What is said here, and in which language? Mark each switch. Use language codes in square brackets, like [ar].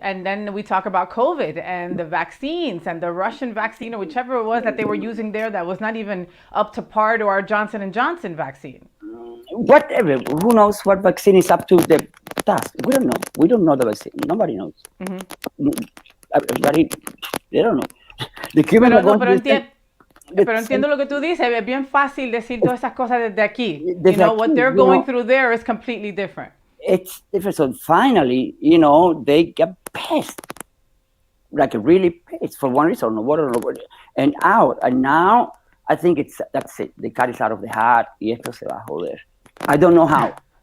[en] And then we talk about COVID and the vaccines and the Russian vaccine or whichever it was that they were using there that was not even up to par to our Johnson & Johnson vaccine. Whatever. Who knows what vaccine is up to the task? We don't know. We don't know the vaccine. Nobody knows. Mm-hmm. Everybody, they don't know. The Cubans are going [es] Pero entiendo lo que tú dices, es bien fácil decir todas esas cosas desde aquí. Desde [en] What [es] aquí, [en] they're going through there is completely different. it's different. So finally, they get pissed, like really pissed for one reason or whatever, and out. And now I think that's it. The cat is out of the hat. [es] Y esto se va a joder. [en] I don't know how.